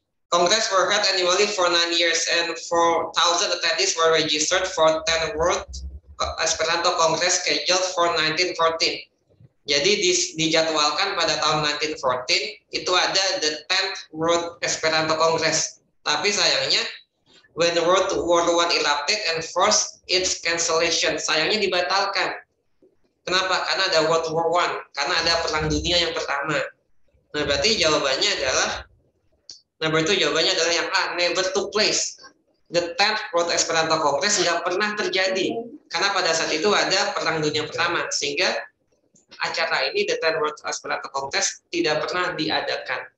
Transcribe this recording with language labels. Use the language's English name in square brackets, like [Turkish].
[English] Congress were held annually for 9 years and 4,000 attendees were registered for 10 World Esperanto Congress scheduled for 1914. [Indonesian] Jadi dijadwalkan pada tahun 1914 itu ada the 10th World Esperanto Congress. Tapi sayangnya [English] when World War I erupted and forced its cancellation, [Indonesian] sayangnya dibatalkan. Kenapa? Karena ada World War I, karena ada Perang Dunia yang pertama. Nah, berarti jawabannya adalah [English] number 2, [Indonesian] jawabannya adalah yang A, [English] never took place. [Indonesian] The 10th World Esperanto Congress nggak pernah terjadi. Karena pada saat itu ada Perang Dunia pertama, sehingga acara ini, the 10th World Esperanto Congress, tidak pernah diadakan.